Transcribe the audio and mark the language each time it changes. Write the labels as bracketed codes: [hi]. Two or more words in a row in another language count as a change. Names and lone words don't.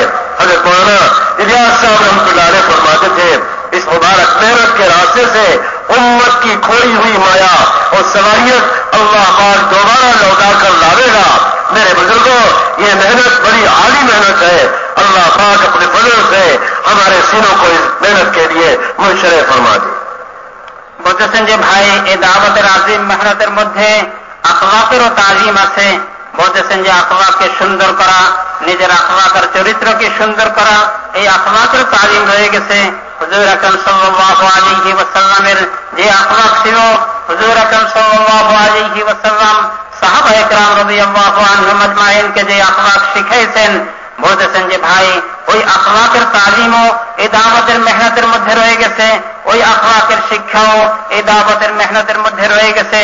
[ur] حضرت مولانا الیاس صاحب رحمۃ اللہ علیہ فرماتے تھے، اس مبارک محنت کے راستے سے امت کی کھوئی ہوئی مایا اور صلاحیت اللہ پاک دوبارہ لوٹا کر لاوے گا۔ میرے بزرگوں، یہ محنت بڑی عالی محنت ہے۔ اللہ پاک اپنے فضل سے ہمارے سینوں کو اس محنت کے لیے منشرح فرما دے۔ [bn] বলতেছেন যে ভাই, এই দাওয়াতের আজিম মেহনতের মধ্যে আখলাকেরও তাজিম আছে। বলতেছেন যে আখলাককে সুন্দর করা, নিজের আখলাক আর চরিত্রকে সুন্দর করা, এই আখলাকের তাজিম রয়ে গেছে। হুজুর আকরাম সাল্লাল্লাহু আলাইহি ওয়াসাল্লামের যে আখলাক ছিল, হুজুর আকরাম সাল্লাল্লাহু আলাইহি ওয়াসাল্লাম সাহাবায়ে কেরাম রাদিয়াল্লাহু আনহুম আজমাইনকে যে আখলাক শিখাইছেন, বলতেছেন যে ভাই, ওই আখলাকের তালিমও এই দাওয়াতের মেহনতের মধ্যে রয়ে গেছে, ওই আখলাকের শিক্ষাও এই দাওয়াতের মেহনতের মধ্যে রয়ে গেছে।